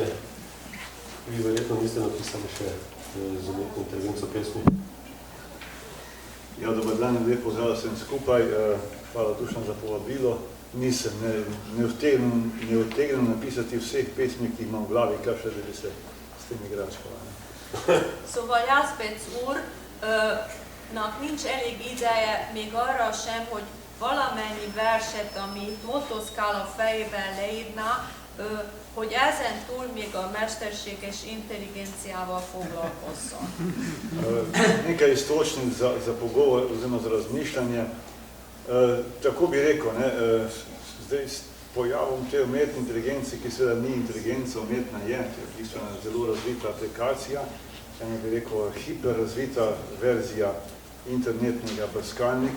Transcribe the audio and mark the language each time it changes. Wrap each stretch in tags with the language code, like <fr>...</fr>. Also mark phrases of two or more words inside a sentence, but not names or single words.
<sl>Vi verjetno niste napisali še z umetno intervenco pesmi. Ja, dober dan in lep pozdrav vsem skupaj. Hvala Dušan za povabilo. Nisem, ne utegnem napisati vseh pesmi, ki imam v glavi, kar še da bi se s tem igračkala.</sl> <hu>Szóval Jazbec úrnak nincs elég ideje még arra sem, hogy valamennyi verset, amit motoszkál a fejében leírná, hogy ezen túl még a mesterséges intelligenciával foglalkozzon.</hu> <sl>Nekaj istočnic za pogovor oziroma za razmišljanje. Tako bi rekel, zdaj s pojavom te umetne inteligence, ki seveda ni inteligenca, umetna je, to je bistvena zelo razvita aplikacija, ena bi rekel hiperrazvita verzija internetnega brskalnika.</sl>